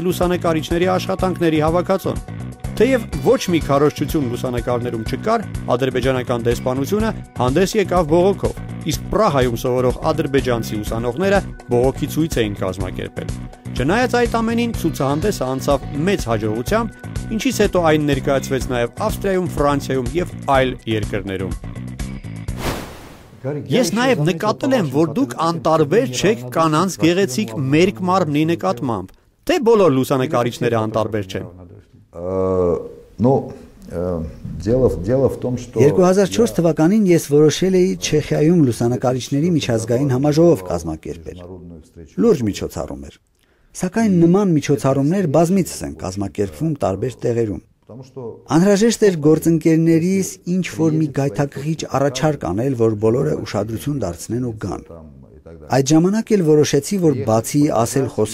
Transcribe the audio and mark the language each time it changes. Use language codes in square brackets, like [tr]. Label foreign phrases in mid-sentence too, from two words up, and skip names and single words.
[hy] լուսանկարիչների աշխատանքների հավաքածուն։ Թեև ոչ մի քարոզչություն լուսանկարներում չկար, ադրբեջանական դեսպանությունը հանդես եկավ բողոքով, իսկ Պրահայում սովորող ադրբեջանցի ուսանողները բողոքի ցույց էին կազմակերպել։ Չնայած այդ ամենին, ցուցահանդեսը անցավ մեծ հաջողությամբ, ինչից հետո այն ներկայացվեց նաև Ավստրիայում, Ֆրանսիայում եւ այլ երկրներում։ Ես նաև նկատել եմ, որ դուք անտարբեր չեք կանանց գեղեցիկ մերկ մարմնի նկատմամբ, թե բոլոր լուսանկարիչները անտարբեր չեն։ [ru] Дело в том, что [hy] 2004 թվականին ես որոշել էի Չեխիայում լուսանկարիչների միջազգային համաժողով կազմակերպել։ Լուրջ միջոցառում էր։ Սակայն նման միջոցառումներ բազմիցս են կազմակերպվում տարբեր տեղերում։ Անհրաժեշտ էր գործընկերներիս ինչ-որ մի գայթակղիչ առաջարկ անել, որ բոլորը ուշադրություն դարձնեն ու գան։ Այդ ժամանակ էլ որոշեցի, որ բացի ասել խոսելուց